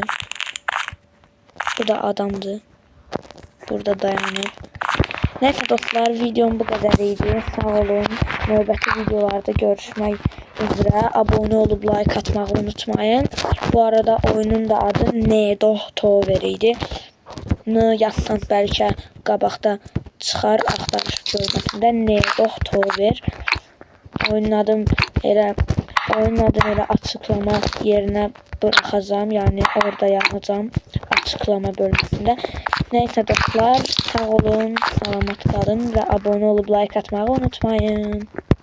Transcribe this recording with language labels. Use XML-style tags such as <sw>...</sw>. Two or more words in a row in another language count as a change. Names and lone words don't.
<az>Bu da adamdı. Burada dayanır.</az> <tr>Neyse dostlar videom bu kadar iyiydi.</tr> <az>Sağ olun. Növbəti videolarda görüşmək üzere.</az> <tr>Abone olup like atmayı unutmayın.</tr> <az>Bu arada oyunun da adı Nedo Tower idi. N yazsan belki qabaqda çıxar axtarış bölməsində Nedo Tower.</az> <tr>Oyunun adını elə açıklama yerine bırakacağım. Yani orada yazacağım açıklama bölümünde. Neyse dostlar sağ olun, selamat kalın ve abone olup like atmayı unutmayın.</tr>